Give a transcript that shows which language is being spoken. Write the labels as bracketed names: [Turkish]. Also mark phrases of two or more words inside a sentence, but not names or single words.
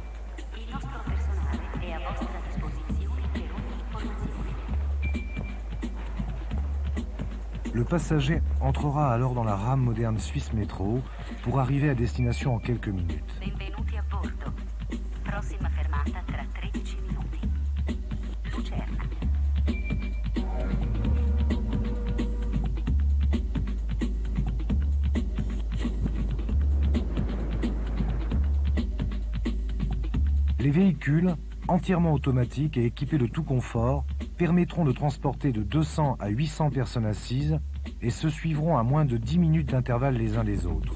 [French] Le passager entrera alors dans la rame moderne Swiss Metro pour arriver à destination en quelques minutes. [Italian] Benvenuti a bordo. Prossima fermata tra 13 minuti. Lucerna. [French] Les véhicules, entièrement automatiques et équipés de tout confort, permettront de transporter de 200 à 800 personnes assises et se suivront à moins de 10 minutes d'intervalle les uns des autres.